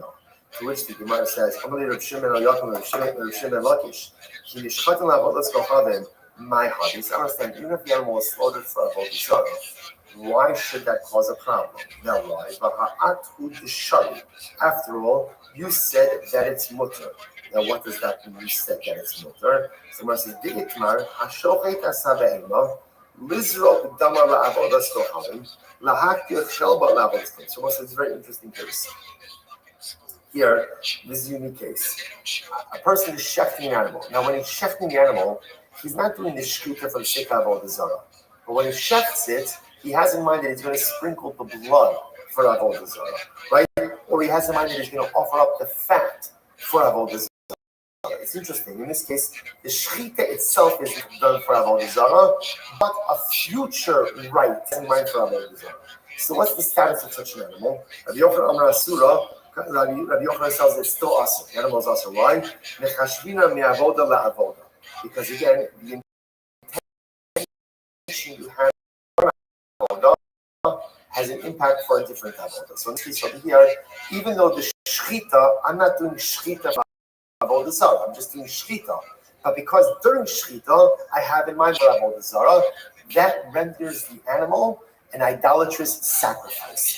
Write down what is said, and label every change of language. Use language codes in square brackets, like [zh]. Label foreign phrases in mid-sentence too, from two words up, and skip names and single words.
[en] To which the Gemara says, my hobbies. I understand, even if the animal was slaughtered for [he] עבודה זרה, [en] why should that cause a problem? Now why? After all, you said that it's mutter. Now what does that mean? You said that it's mutter. So Gemara says, [he] דאיתמר, השוחט את בהמה, לזרוק דמה לעבודת כהנים, להקטיר חלבה לעבודת כהנים. [en] So it's a very interesting case. Here, this is a unique case. A person is shechting an animal. Now, when he's shechting the animal, he's not doing the shkita for the sake of [he] עבודה זרה. [en] But when he shechts it, he has in mind that he's going to sprinkle the blood for [he] עבודה זרה, [en] right? Or he has in mind that he's going to offer up the fat for [he] עבודה זרה. [en] It's interesting. In this case, the shechita itself is done for [he] עבודה זרה, [en] but a future rite is in mind for [he] עבודה זרה. [en] So, what's the status of such an animal? [arc] Rabbi Yochanan אמר אסורה. [en] Rabbi Yochanan says it's still asur. The animal is asur. Why? [arc] ניחשבינה מעבודה לעבודה. [en] Because again, the intention you have for avoda has an impact for a different avoda. So in this case over here, even though the shchita, I'm not doing shchita for [he] עבודה זרה. [en] I'm just doing shchita. But because during shchita, I have in mind for [he] עבודה זרה, [en] that renders the animal an idolatrous sacrifice.